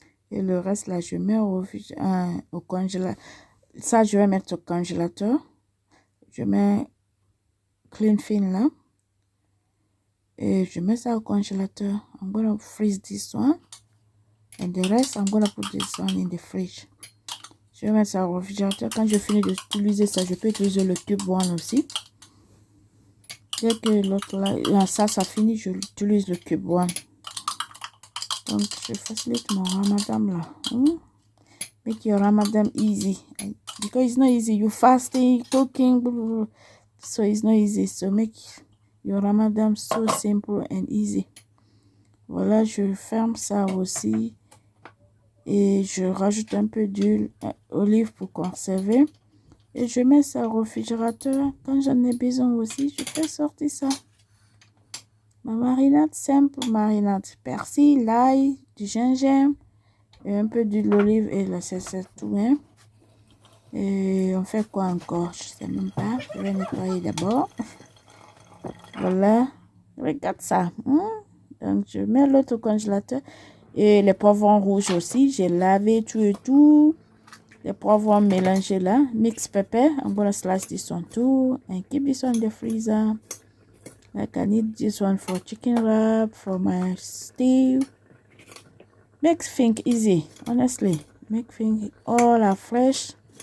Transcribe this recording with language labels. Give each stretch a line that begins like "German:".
French: Et le reste là, je mets au congélateur. Ça, je vais mettre au congélateur. Je mets clean fin là. Et je mets ça au congélateur.
English: I'm gonna freeze this one. And the rest, I'm gonna put this one in the fridge.
French: Je vais mettre ça au réfrigérateur. Quand je finis d'utiliser ça, je peux utiliser le cube one aussi. Dès que l'autre là, ça finit, je utilise le cube one. Donc, je facilite mon ramadan là.
English: Make your ramadan easy. Because it's not easy. You fasting, cooking, blah, blah, blah. So it's not easy. So make your ramadan so simple and easy.
French: Voilà, je ferme ça aussi. Et je rajoute un peu d'huile olive pour conserver. Et je mets ça au réfrigérateur. Quand j'en ai besoin aussi, je fais sortir ça. Ma marinade, simple marinade. Persil, l'ail, du gingembre, et un peu d'huile d'olive et là, c'est tout. Hein. Et on fait quoi encore? Je sais même pas. Je vais nettoyer d'abord. Voilà. Regarde ça. Donc, je mets l'autre au congélateur. Et les poivrons rouges aussi. J'ai lavé tout et tout. Les poivrons mélangés là.
English: Mix pepper. I'm gonna slice this one too. And keep this one in the freezer. Like I need this one for chicken wrap. For my stew. Make things easy. Honestly. Make things all are fresh.